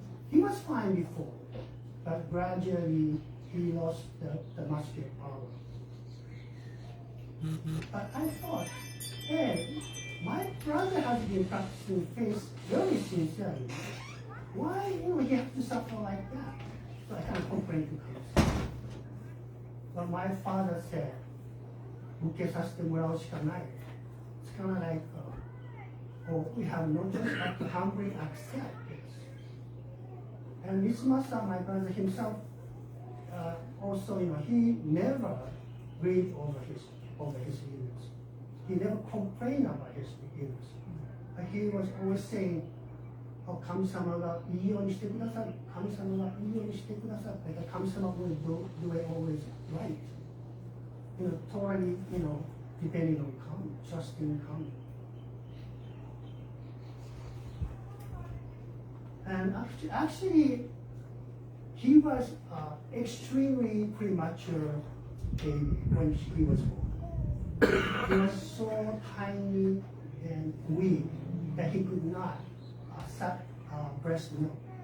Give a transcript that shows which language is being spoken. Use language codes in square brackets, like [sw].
[en] He was fine before, but gradually he lost the muscular power. But I thought, hey, my brother has been practicing faith very sincerely. Why, he has to suffer like that? So I kind of complained to him. But my father said, [ja] 受けさせてもらうしかない. [en] It's kind of like, we have no choice but to humbly accept this. And Mitsumasa, my brother himself, also, he never grieved over his illness. He never complained about his illness. But he was always saying, [ja] 神様がいいようにしてください。神様がいいようにしてください。 [en] 神様 will do it always right. Totally, depending on Kami, trusting Kami. And actually, he was extremely premature baby when he was born. He was so tiny and weak that he could not suck breast milk.